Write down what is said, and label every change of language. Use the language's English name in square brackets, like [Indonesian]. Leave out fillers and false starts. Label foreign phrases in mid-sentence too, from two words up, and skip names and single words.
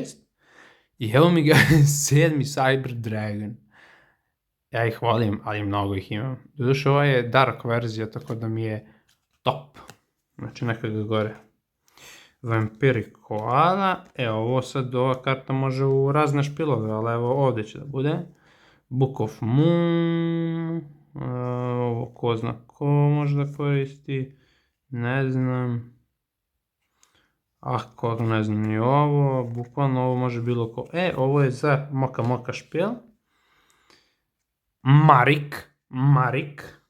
[Serbian] I evo mi ga 7. Cyber Dragon. Ja ih volim, ali mnogo ih imam. Doduše, ova je Dark verzija, tako da mi je top. Znači, neka ga gore. Vampiric Koala. Ovo sad, ova karta može u razne špilove, ali evo ovdje će da bude. Book of Moon. Ovo ko zna ko može da koristi. Ne znam. Ako ne znam ni ovo. Bukvalno ovo može bilo ko. Ovo je za Moka špil. Marik.